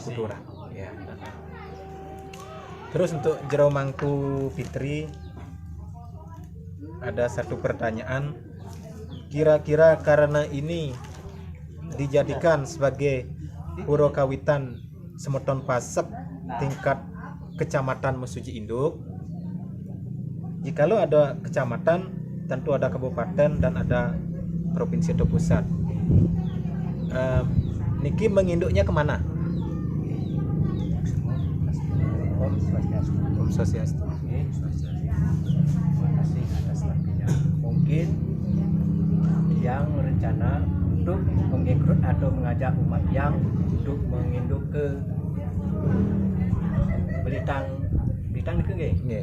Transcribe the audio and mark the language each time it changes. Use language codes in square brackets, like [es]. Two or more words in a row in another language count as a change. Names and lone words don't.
[id] Putura. Ya. Terus untuk Jero Mangku Fitri ada satu pertanyaan, kira-kira karena ini dijadikan sebagai Puro Kawitan Semeton Pasek tingkat kecamatan Mesuji Induk, jikalau ada kecamatan tentu ada kabupaten dan ada provinsi atau pusat. Niki menginduknya kemana? [sa] Om Swastiastu. [id] Terima kasih atas waktunya. Mungkin yang rencana untuk mengikut atau mengajak umat yang untuk menginduk ke Belitang ke [ban] Nggih.